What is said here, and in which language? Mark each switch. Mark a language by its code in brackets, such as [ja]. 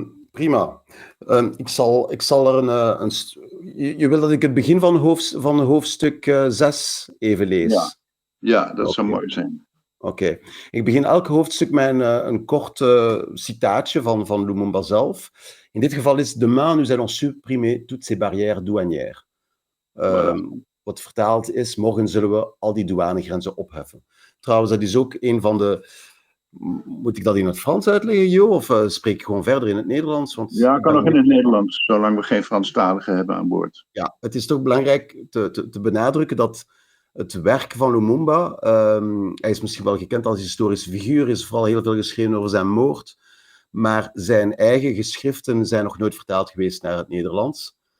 [nl] Prima. Ik zal er je wil dat ik het begin van hoofdstuk 6 even lees? Ja, dat zou Oké. mooi zijn. Oké. Ik begin elk hoofdstuk met een kort citaatje van Lumumba zelf. In dit geval is [fr] demain nous allons supprimer toutes ces barrières douanières. [nl] Wat vertaald is, morgen zullen we al die douanegrenzen opheffen. Trouwens, dat is ook een van de... Moet ik dat in het Frans uitleggen, Jo? Of spreek ik gewoon verder in het Nederlands? Want Ja, kan nog in het Nederlands, zolang we geen Franstaligen hebben aan boord. Ja, het is toch belangrijk te benadrukken dat het werk van Lumumba, hij is misschien wel gekend als historische figuur, is vooral heel veel geschreven over zijn moord, maar zijn eigen geschriften zijn nog nooit vertaald geweest naar het Nederlands.